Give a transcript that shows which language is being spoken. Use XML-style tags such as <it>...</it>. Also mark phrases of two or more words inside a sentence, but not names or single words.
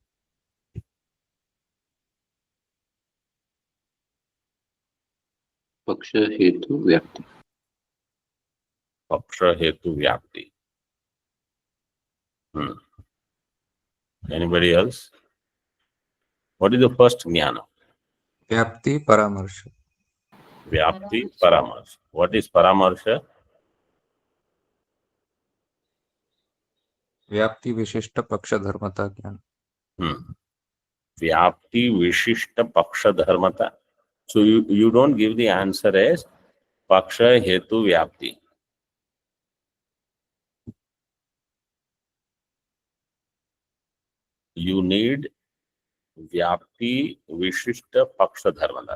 <sa>पक्ष हेतु व्याप्ति. पक्ष हेतु व्याप्ति.</sa> <en>Anybody else? What is the first jnana?</en> <sa>व्याप्ति परामर्श. व्याप्ति परामर्श.</sa> <en>What is Paramarsha?</en> <sa>व्याप्ति विशिष्ट पक्ष धर्मता ज्ञान. व्याप्ति विशिष्ट पक्ष धर्मता.</sa> <en>So you don't give the answer as</en> <sa>पक्ष हेतु व्याप्ति.</sa> <en>You need</en> <sa>व्याप्ति विशिष्ट पक्ष धर्मता.</sa>